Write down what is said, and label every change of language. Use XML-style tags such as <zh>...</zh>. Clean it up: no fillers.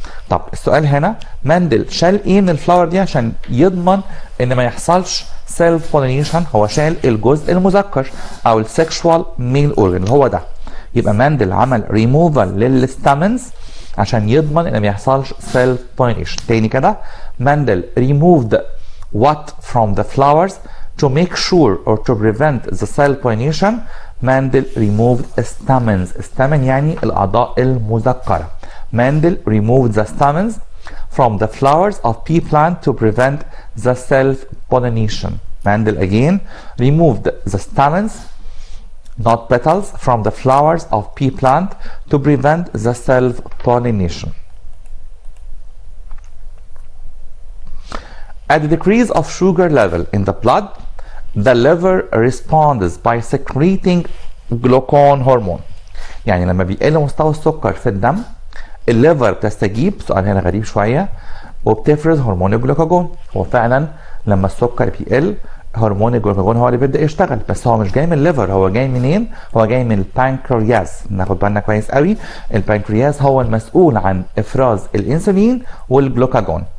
<ar>طب السؤال هنا، مندل شال ايه من الفلاور دي عشان يضمن ان ما يحصلش سيلف بولينيشن؟ هو شال الجزء المذكر او السكشوال ميل اورجان اللي هو ده. يبقى مندل عمل ريموفال للستامنز عشان يضمن ان ما يحصلش سيلف بولينيشن. تاني كده،</ar> <en>Mendel removed what from the flowers to make sure or to prevent the cell pollination. Mendel removed stamens.</en> <ar>stamen يعني الاعضاء المذكره.</ar> <en>Mendel removed the stamens from the flowers of pea plant to prevent the self-pollination. Mendel again removed the stamens, not petals, from the flowers of pea plant to prevent the self-pollination. At the decrease of sugar level in the blood, the liver responds by secreting glucagon hormone.</en> <ar>يعني لما بيقل مستوى السكر في الدم الليفر بتستجيب، سؤال هنا غريب شويه، وبتفرز هرمون الجلوكاجون. هو فعلا لما السكر بيقل هرمون الجلوكاجون هو اللي بيبدا يشتغل، بس هو مش جاي من الليفر. هو جاي منين؟ هو جاي من البانكرياس. ناخد بالنا كويس قوي، البانكرياس هو المسؤول عن افراز الانسولين والجلوكاجون.</ar>